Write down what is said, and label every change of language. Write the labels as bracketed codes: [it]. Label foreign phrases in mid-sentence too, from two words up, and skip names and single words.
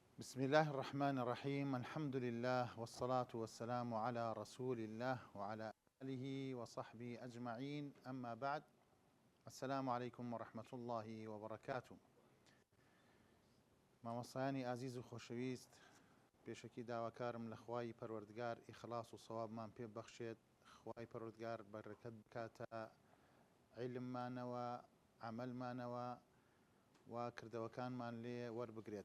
[ar] بسم الله الرحمن الرحيم. الحمد لله والصلاة والسلام على رسول الله وعلى آله وصحبه أجمعين، أما بعد. السلام عليكم ورحمة الله وبركاته. [ckb] مامۆستایانی ئازیز و خۆشەویست، پێشەکی داواکارم لە خوای پەروەردگار ئیخلاص و سەوابمان پێ بەخشێت. خوای پەروەردگار بەرەکەت بکاتە عیلممانەوە، عەمەلمانەوە و کردەوەکانمان لێ وەربگرێت.